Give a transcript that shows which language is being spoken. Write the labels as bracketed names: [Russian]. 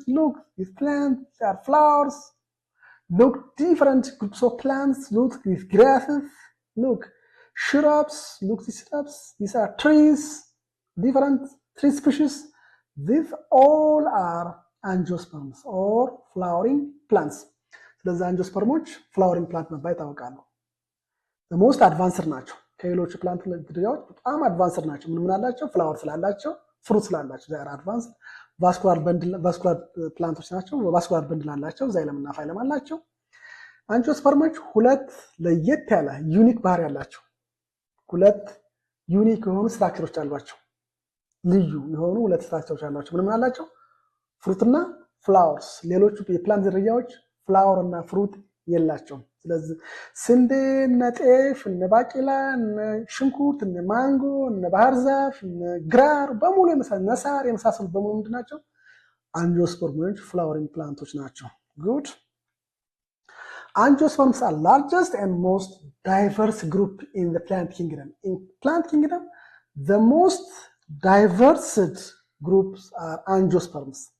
[English] Look, these plants are flowers. Look, different groups of plants. Look, these grasses. Look, shrubs. Look, these shrubs. These are trees, different tree species. These all are angiosperms or flowering plants. [Amharic] ስለዚህ አንጂኦስፐርሞች ፍላወሪንግ ፕላንት መባል ይታወቃሉ። ሞስት አድቫንስድ ናቸው። ከሌሎቹ ፕላንት ዝርያዎች በጣም አድቫንስድ ናቸው። ምን አላቸው? ፍላወር ስላላቸው፣ ፍሩት ስላላቸው ዛይ አድቫንስድ። ቫስኩላር ፕላንቶች ናቸው። ቫስኩላር በንድል አላቸው። ዛይለም እና ፋይለም አላቸው። አንጂኦስፐርሞች ሁለት ለየት ያለ ዩኒክ ባህሪ ያላቸው ሁለት ዩኒክ የሆኑ ስትራክቸሮች አሏቸው። ልዩ የሆኑ ሁለት ስትራክቸሮች አሏቸው። ምን አላቸው? ፍሩትና ፍላወርስ። ሌሎቹ የፕላንት ዝርያዎች ፍላወር እና ፍሩት የላቸውም። ስለዚህ ስንዴ፣ እነ ጤፍ፣ እነ ባቄላ፣ እነ ሽንኩርት፣ እነ ማንጎ፣ እነ ባህር ዛፍ፣ እነ ግራር በሙሉ ሳር የመሳሰሉ በሙሉ ምንድን ናቸው? አንጂኦስፐርሞች ፍላወሪንግ ፕላንቶች ናቸው። ጉድ [English] Angiosperms are largest and most diverse group in the plant kingdom. In plant kingdom, the most diverse groups are angiosperms.